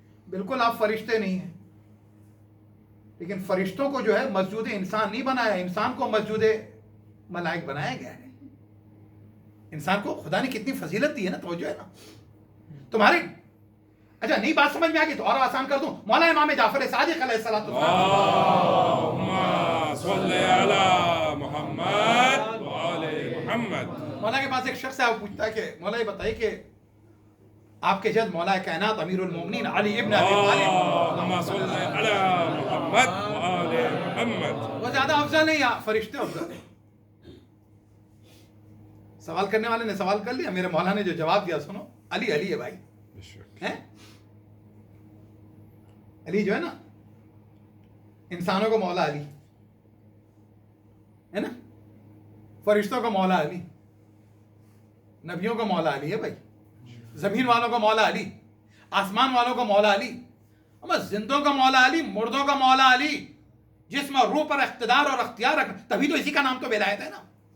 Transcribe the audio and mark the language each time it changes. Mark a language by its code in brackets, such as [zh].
[ur] بالکل آپ فرشتے نہیں ہیں, لیکن فرشتوں کو جو ہے مسجود انسان نہیں بنایا, انسان کو مسجود ملائک بنایا گیا ہے. انسان کو خدا نے کتنی فضیلت دی ہے نا, توجہ ہے نا تمہارے. اچھا نہیں بات سمجھ میں آ گئی تو اور آسان کر دوں. مولا امام جعفر صادق علیہ الصلوۃ [ar] اللهم صل على محمد وآل محمد. [ur] مولا کے پاس ایک شخص ہے, وہ پوچھتا ہے کہ مولا یہ بتائیے کہ آپ کے جد مولا کائنات امیر المومنین علی ابن ابی طالب [ar] اللهم صل على محمد وآل محمد. [ur] وہ زیادہ افضل نہیں یا فرشتے افضل ہیں؟ سوال کرنے والے نے سوال کر لیا, میرے مولا نے جو جواب دیا سنو. علی علی ہے بھائی, ہیں علی جو ہے نا, انسانوں کو مولا علی ہے نا, فرشتوں کو مولا علی, نبیوں کو مولا علی ہے بھائی, زمین والوں کو مولا علی, آسمان والوں کو مولا علی, زندوں کا مولا علی, مردوں کا مولا علی, جسم اور روح پر اقتدار اور اختیار رکھنا, تبھی تو اسی کا نام تو ولایت ہے نا.